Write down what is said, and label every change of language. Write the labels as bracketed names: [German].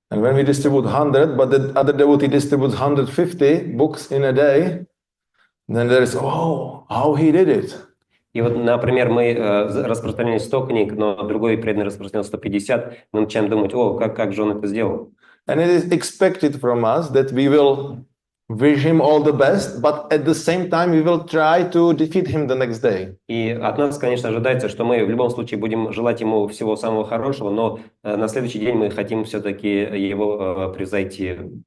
[English] And when we distribute 100, but the other devotee distributes 150 books in a day, then there is, oh, how he did it. [Russian] И вот, например, мы распространяли 100 книг, но другой преданный распространял 150, мы начинаем думать, о, как же он это сделал. [English] And it is expected from us that we will wish him all the best, but at the same time we will try to defeat him the next day. [Russian] И от нас, конечно, ожидается, что мы в любом случае будем желать ему всего самого хорошего, но на следующий день мы хотим все-таки его превзойти.